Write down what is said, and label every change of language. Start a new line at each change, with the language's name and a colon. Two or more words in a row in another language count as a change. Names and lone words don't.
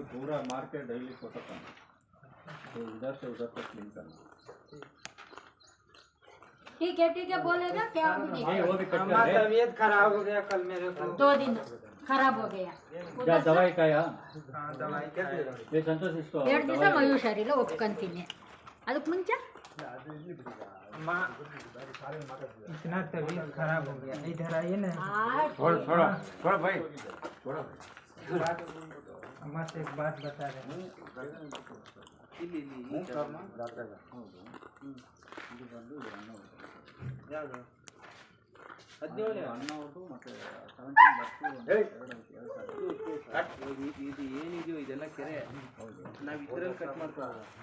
Hindi: पूरा
English: market daily photo
Hindi: करना, तो इधर से उधर तक लिंक करना। ठीक है बोलेगा क्या अभी वो भी कट हमारा कर तबीयत खराब हो गया कल मेरे को। 2 दिन खराब हो गया क्या दवाई का या दवाई क्या ये संतोष इसको
Kannada: 2 ದಿವಸ ಮೈ ಹುಷಾರಿಲ್ಲ ಒಪ್ಕೊಂತೀನಿ ಅದಕ್ಕೆ ಮುಂಚೆ
Hindi: इतना तबीयत खराब हो गया। इधर आइए ना थोड़ा भाई थोड़ा अम्मा से एक बात बता रहे हैं।
Kannada: ಇದು ಏನಿದೆಯೋ ಇದೆಲ್ಲ ಕೆರೆ ನಾವು ಇದರಲ್ಲಿ ಕಟ್ ಮಾಡ್ಕೊಳ್ಳೋದು